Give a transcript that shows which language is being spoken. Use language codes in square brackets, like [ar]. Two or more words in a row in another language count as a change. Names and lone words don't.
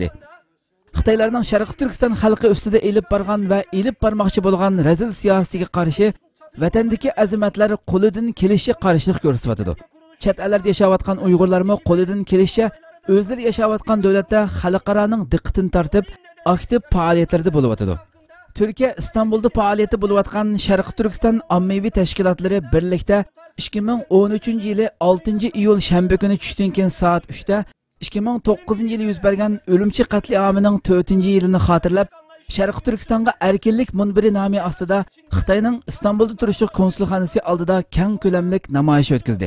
[uz] Xitoylarning Sharq Turkiston xalqi ustida elib borgan va elib bormoqchi bo'lgan razil siyosatiga qarshi vatandagi azimatlar qo'lidan kelishicha qarshilik ko'rsatyapti. Chet ellarda yashayotgan Uyg'urlarmi qo'lidan kelishicha o'zlari yashayotgan davlatda xalqaroning diqqatini tortib, aktiv faoliyatlarda bo'lyapti. Türkiye İstanbul'da faaliyeti buluyotgan Sharq Turkiston ommaviy tashkilotlari birlikda 2013 yılı 6 iyul shanba kuni tushdan keyin soat 3 da 2009 yılı yuz bergan o'limchi qatliamining 4 yilini xotirlab Sharq Turkistonga erkinlik munbiri nomi ostida Xitoyning Istanbulda turishi konsulxonasi oldida keng ko'lamlik namoyish o'tkazdi.